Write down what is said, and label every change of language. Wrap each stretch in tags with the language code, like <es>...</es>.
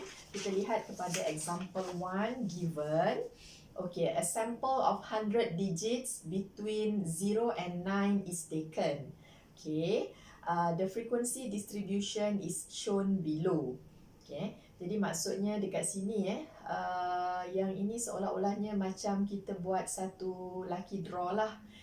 <ms>Kita lihat kepada</ms> <en>example 1 given. Okay, a sample of 100 digits between 0 and 9 is taken. Okay, the frequency distribution is shown below.</en> <ms>Okay, jadi maksudnya dekat sini yang ini seolah-olahnya macam kita buat satu lucky draw lah.</ms>